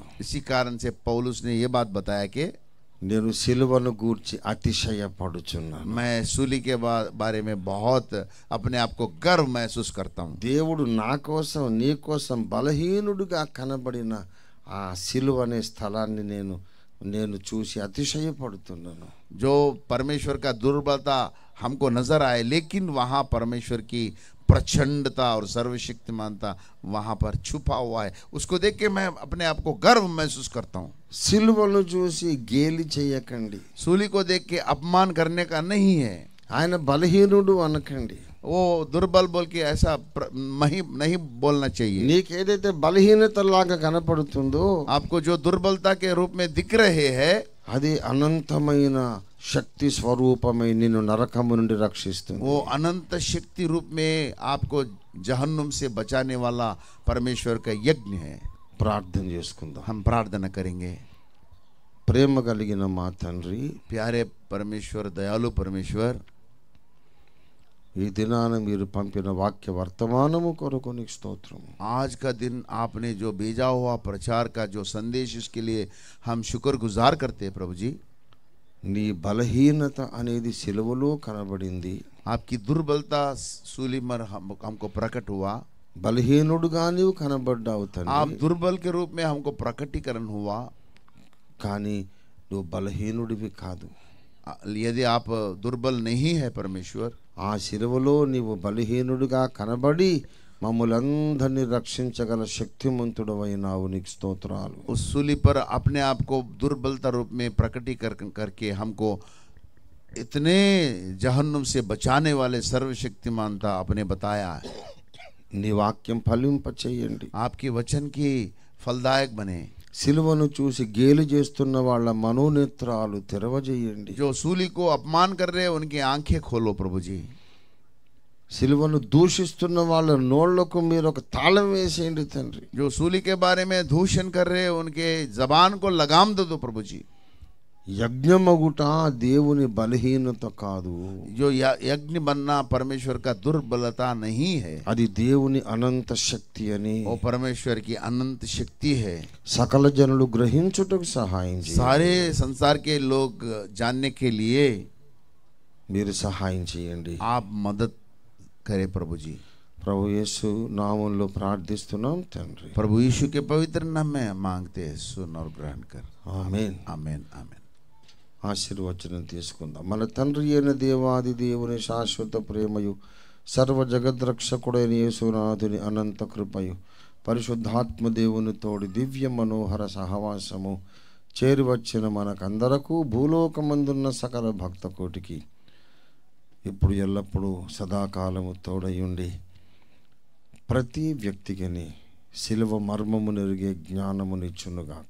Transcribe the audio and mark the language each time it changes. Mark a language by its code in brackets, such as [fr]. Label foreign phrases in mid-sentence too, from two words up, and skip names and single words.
[hi] इसी कारण से पौलुस ने ये बात बताया कि [te] నేను సిలువను గూర్చి అతిశయపడుచున్నాను. [hi] मैं सूली के बारे में बहुत अपने आप को गर्व महसूस करता हूँ. [te] దేవుడు నా కోసం నీ కోసం బలహీనుడిగా కనబడిన ఆ సిలువ అనే స్థలాన్ని నేను చూసి అతిశయపడుతున్నాను. [hi] जो परमेश्वर का दुर्बलता हमको नजर आए, लेकिन वहाँ परमेश्वर की प्रचंडता और सर्वशक्तिमानता वहाँ पर छुपा हुआ है. उसको देख के मैं अपने आप को गर्व महसूस करता हूँ. [te] సిలువను చూసి గేలి చేయకండి. [hi] सूली को देख के अपमान करने का नहीं है. [te] ఆయన బలహీనుడు అనకండి. [hi] वो दुर्बल बोल के ऐसा नहीं बोलना चाहिए. [te] నీకేదైతే బలహీనత లాగా కనపడుతుందో, [hi] आपको जो दुर्बलता के रूप में दिख रहे हैं, [te] అది అనంతమైన శక్తి స్వరూపమై నిన్ను నరకము నుండి రక్షిస్తుంది. [hi] वो अनंत शक्ति रूप में आपको जहन्नुम से बचाने वाला परमेश्वर का यज्ञ है. [te] ప్రార్థన చేసుకుందాం. [hi] हम प्रार्थना करेंगे. [te] ప్రేమ కలిగిన మా తండ్రి, [hi] प्यारे परमेश्वर, दयालु परमेश्वर, [te] ఈ దినాన మీరు పంపిన వాక్య వర్తమానము కొరకు నీకు స్తోత్రం. [hi] आज का दिन आपने जो भेजा हुआ प्रचार का जो संदेश, इसके लिए हम शुक्रगुजार करते हैं प्रभु जी. [te] నీ బలహీనత అనేది సిలువలో కనబడింది. [hi] आपकी दुर्बलता सूली पर हमको प्रकट हुआ. [te] బలహీనుడుగా నీవు కనబడ్డావు [hi] आप [te] తండ్రి. [hi] दुर्बल के रूप में हमको प्रकटीकरण हुआ. [te] కానీ నువ్వు బలహీనుడివి కాదు. [hi] यदि आप दुर्बल नहीं है परमेश्वर, [te] ఆ సిలువలో నీవు బలహీనుడిగా కనబడి మమ్ములందరినీ రక్షించగల శక్తిమంతుడవైనావు. నీకు స్తోత్రాలు. [hi] उस सूली पर अपने आप को दुर्बलता रूप में प्रकटीकरण करके हमको इतने जहन्नुम से बचाने वाले सर्वशक्तिमानता आपने बताया है. [te] నీ వాక్యం ఫలింప చేయండి. [hi] आपके वचन की फलदायक बने. [te] సిలువను చూసి గేలి చేస్తున్న వాళ్ళ మనోనేత్రాలు తెరవజేయండి. [hi] जो सूली को अपमान कर रहे हैं, उनकी आंखें खोलो प्रभु जी. [te] సిలువను దూషిస్తున్న వాళ్ళ నోళ్లకు మీరు ఒక తాళం వేసేయండి తండ్రి. [hi] जो सूली के बारे में दूषण कर रहे हैं, उनके जबान को लगाम दो प्रभु जी. [te] యజ్ఞమగుట దేవుని బలహీనత కాదు, [hi] जो यज्ञ बनना परमेश्वर का दुर्बलता नहीं है, [te] అది దేవుని అనంత శక్తి అని [hi] वो परमेश्वर की अनंत शक्ति है. [te] సకల జనులు గ్రహించుటకు సహాయం చేయండి. [hi] सारे संसार के लोग जानने के लिए [te] మీరు సహాయం చేయండి. [hi] आप मदद करें प्रभु जी. [te] ప్రభు యేసు నామంలో ప్రార్థిస్తున్నాం తండ్రి. [hi] प्रभु यीशु के पवित्र नाम में मांगते हैं, सुन और ग्रहण कर. [te] ఆమేన్. [hi] आमेन आमेन. [te] ఆశీర్వచనం తీసుకుందాం. మన తండ్రి అయిన దేవాది దేవుని శాశ్వత ప్రేమయు సర్వ జగద్రక్షకుడైన యేసునాథుని అనంత కృపయు పరిశుద్ధాత్మ దేవుని తోడి దివ్య మనోహర సహవాసము చేరి వచ్చిన మనకందరకు భూలోకమందున్న సకల భక్త కోటికి ఇప్పుడు ఎల్లప్పుడూ సదాకాలము తోడయుండి ప్రతి వ్యక్తికిని శిలువ మర్మము నెరిగే జ్ఞానమునిచ్చునుగాక.